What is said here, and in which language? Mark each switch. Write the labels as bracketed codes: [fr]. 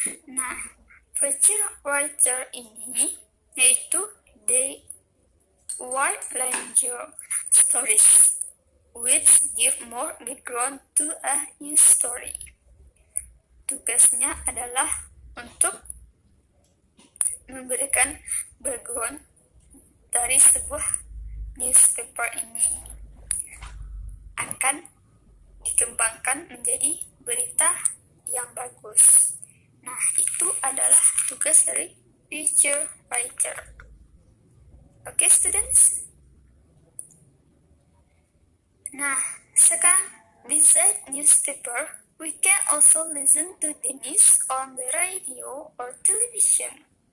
[id] Nah, feature writer ini yaitu [en] they write longer stories which give more background to a news story. [id] Tugasnya adalah untuk memberikan background dari sebuah newspaper ini akan dikembangkan menjadi berita yang bagus. Nah, itu adalah tugas dari feature writer. [en] Oke, students? [id] Nah, sekarang [en] besides newspaper, we can also listen to the news on the radio or television.